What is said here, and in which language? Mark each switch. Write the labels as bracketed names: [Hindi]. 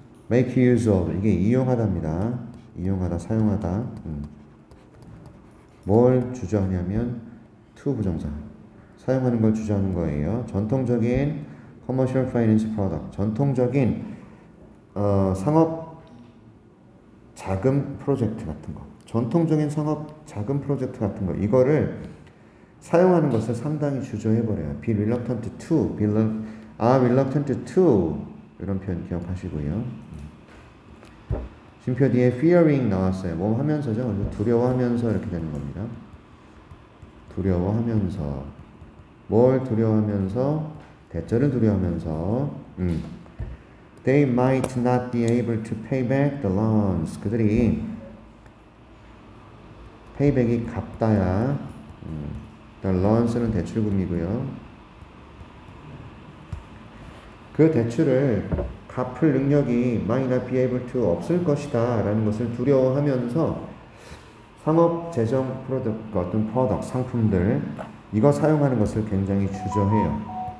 [English] make use of, [Korean] 이게 이용하다입니다. 이용하다, 사용하다. 뭘 주저하냐면 to 부정사. 사용하는 걸 주저하는 거예요. 전통적인 [English] commercial finance product, [Korean] 전통적인 상업 자금 프로젝트 같은 거, 전통적인 상업 자금 프로젝트 같은 거, 이거를 사용하는 것을 상당히 주저해버려요. [English] be reluctant to, reluctant to [Korean] 이런 표현 기억하시고요. 쉼표 뒤에 fearing 나왔어요. 뭐 하면서죠? 두려워하면서 이렇게 되는 겁니다. 두려워하면서. 뭘 두려워하면서? 대절을 두려워하면서. [English] They might not be able to pay back the loans. [Korean] 그들이 payback이 갚다야. [English] The loans [Korean] 는 대출금이고요. 그 대출을 갚을 능력이 [English] might not be able to [Korean] 없을 것이다 라는 것을 두려워하면서 상업 재정 프로덕트, 어떤 프로덕트, 상품들 이거 사용하는 것을 굉장히 주저해요.